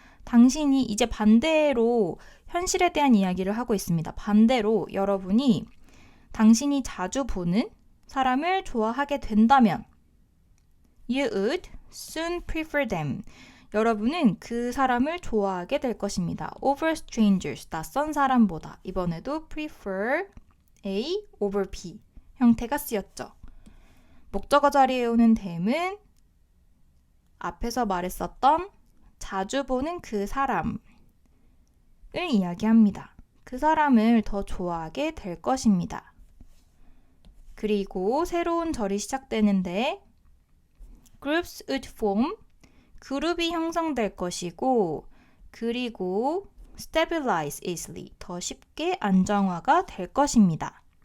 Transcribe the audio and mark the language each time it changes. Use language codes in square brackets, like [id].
[ko] 당신이 이제 반대로 현실에 대한 이야기를 하고 있습니다. 반대로 여러분이 당신이 자주 보는 사람을 좋아하게 된다면 [en] You would soon prefer them. [ko] 여러분은 그 사람을 좋아하게 될 것입니다. [en] Over strangers, [ko] 낯선 사람보다. 이번에도 [en] prefer A over B [ko] 형태가 쓰였죠. 목적어 자리에 오는 them은 앞에서 말했었던 자주 보는 그 사람을 이야기합니다. 그 사람을 더 좋아하게 될 것입니다. 그리고 새로운 절이 시작되는데 [en] Groups would form, [ko] 그룹이 형성될 것이고 그리고 [en] stabilize easily, [ko] 더 쉽게 안정화가 될 것입니다.